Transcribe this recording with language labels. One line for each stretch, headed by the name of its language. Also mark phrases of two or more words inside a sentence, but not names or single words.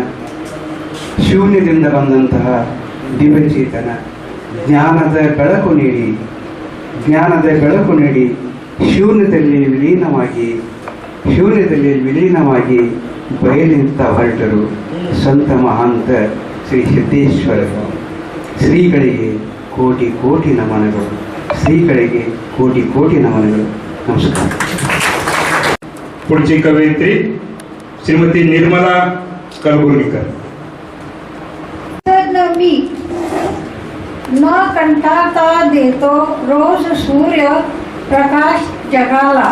Kannada: ಶೂನ್ಯದಿಂದ ಬಂದಂತಹ ದಿವ್ಯಚೇತನ ಜ್ಞಾನದ ಬೆಳಕು ನೀಡಿ ಶೂನ್ಯದಲ್ಲಿ ವಿಲೀನವಾಗಿ ಬಯಲಿಂತ ಹೊರಟರು ಸಂತ ಮಹಾಂತ ಶ್ರೀ ಸಿದ್ದೇಶ್ವರರು. ಶ್ರೀಗಳಿಗೆ ಕೋಟಿ ನಮನಗಳು. ಶ್ರೀಗಳಿಗೆ ಕೋಟಿ ನಮನಗಳು. ನಮಸ್ಕಾರ.
Marathi: पुढची कवयित्री श्रीमती निर्मला कलबुर्गीकर. मी न कंटाळता देतो रोज सूर्य प्रकाश जगाला.